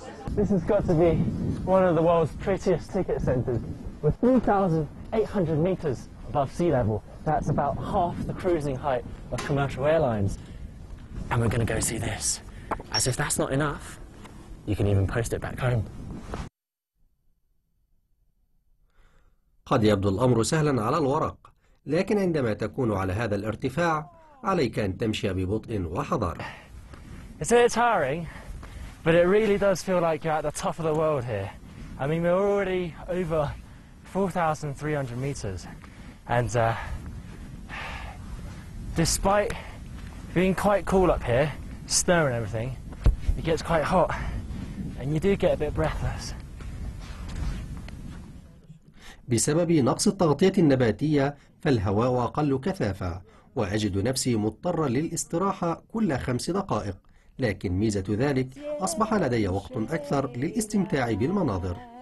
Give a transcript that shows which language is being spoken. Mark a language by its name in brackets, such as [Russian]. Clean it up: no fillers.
[English] This has got to be one of the world's prettiest ticket centres, with 3,800 metres above sea level. That's about half the cruising height of commercial airlines. And we're going to go see this. As if that's not enough, you can even post it back home. [Arabic] قد يبدو الأمر سهلا على الورق، لكن عندما تكون على هذا الارتفاع عليك أن تمشي ببطء وحذر. [English] It's a bit tiring, but it really does feel like you're at the top of the world here. I mean, we're already over 4,300 metres, and despite being quite cool up here, snow and everything, it gets quite hot, and you do get a bit breathless. [Arabic] بسبب نقص التغطية النباتية فالهواء أقل كثافة، وأجد نفسي مضطرا للاستراحة كل 5 دقائق، لكن ميزة ذلك أصبح لدي وقت أكثر للاستمتاع بالمناظر.